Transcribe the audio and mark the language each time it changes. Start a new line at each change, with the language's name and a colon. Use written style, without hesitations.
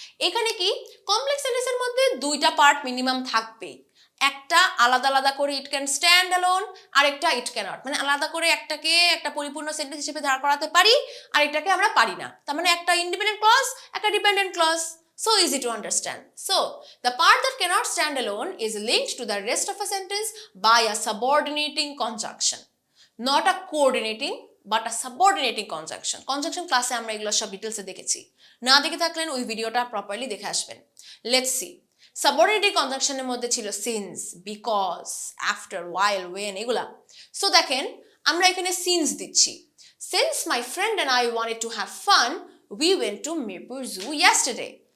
Bangla: এখানে কি কমপ্লেক্স সেন্টেন্সের মধ্যে দুইটা পার্ট মিনিমাম থাকবেই। একটা আলাদা আলাদা করে
English: it can stand alone,
Bangla: আরেকটা
English: it cannot,
Bangla: মানে আলাদা করে একটাকে একটা পরিপূর্ণ সেন্টেন্স হিসেবে দাঁড় করাতে পারি, আরেকটাকে আমরা পারি না। তার মানে একটা ইন্ডিপেন্ডেন্ট ক্লজ, একটা dependent clause.
English: So easy to understand. So the part that cannot stand alone is linked to the rest of a sentence by a subordinating conjunction, not a coordinating but a subordinating conjunction.
Bangla: Conjunction ক্লাসে আমরা এগুলো সব ডিটেলসে দেখেছি, না দেখে থাকলেন ওই ভিডিওটা প্রপারলি দেখে আসবেন।
English: let's see,
Bangla: সাবঅর্ডিনেটিং কনজাংশনের মধ্যে ছিল since, because, after, while, when, এগুলা। সো দেখেন আমরা এখানে সিন্স দিচ্ছি,
English: Since my friend and I wanted to have fun we went to Mirpur zoo yesterday.